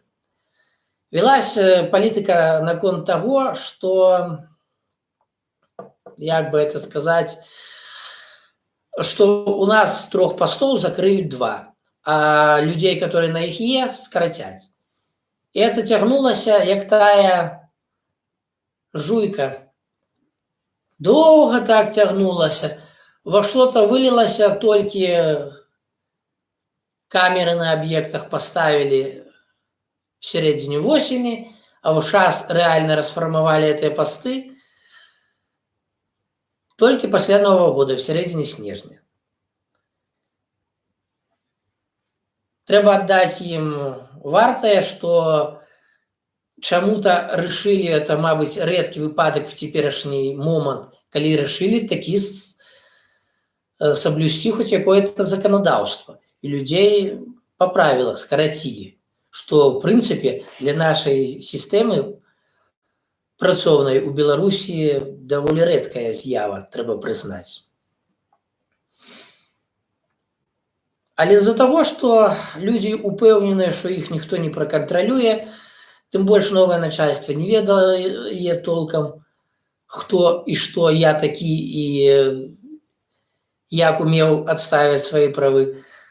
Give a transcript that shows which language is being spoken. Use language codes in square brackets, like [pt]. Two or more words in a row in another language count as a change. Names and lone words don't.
[be] Велась палітыка наконт таго, што, як бы это сказаць, што у нас з 3 пастоў закрыюць 2, а людзей, которые на іх скарацяць. І это цягнулася, як тая жуйка. Доўга так цягнулася. [ru] Во что-то вылілася, [be] толькі камеры на аб'ектах [ru] поставили в середине осени, а вот сейчас реально расформовали эти посты только после Нового года, в середине снежня. Трэба отдать им вартае, что чаму-то решили, это, мабуть, редкий выпадок в теперешний момент, коли решили таки соблюсти хоть какое-то законодавство. И людей по правилах скоротили, что, в принципе, для нашей системы [be] працоўнай у Беларусі даволі рэдкая з'ява, трэба прызнаць. Але з-за таго, што людзі упэўненыя, што іх ніхто не пракантралюе, тым больш новае начальство не ведае толкам, хто і што я такі і як умеў адставіць свае правы.